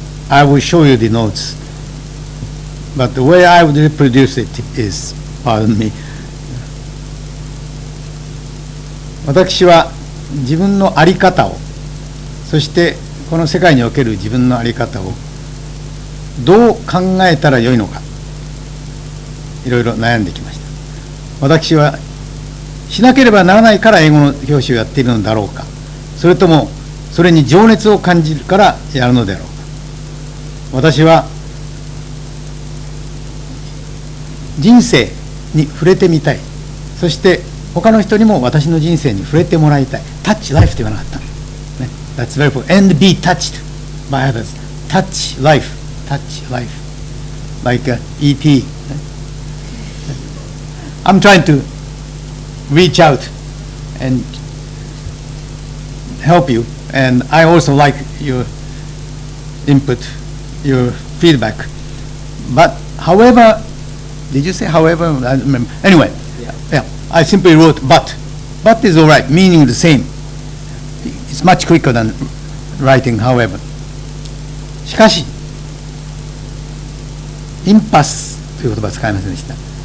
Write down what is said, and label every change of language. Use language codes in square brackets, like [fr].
[en] I will show you the notes, but the way I would reproduce it is, pardon me. [ja] 私は自分の在り方を、そしてこの世界における自分の在り方をどう考えたらよいのか、いろいろ悩んできました。私はしなければならないから英語の教師をやっているのだろうか、それともそれに情熱を感じるからやるのであろうか。私は人生に触れてみたい。そして他の人にも私の人生に触れてもらいたい。 [en] Touch life [ja] って言わなかった、ね、 [en] That's very important. And be touched by others. Touch life. Touch life. Like E.T. I'm trying to reach out and help you. And I also like your input, your feedback. But however, did you say however? I don't remember. Anyway, yeah, I simply wrote but. But is all right, meaning the same. It's much quicker than writing however. [ja] しかし、インパスという言葉を使いませんでした。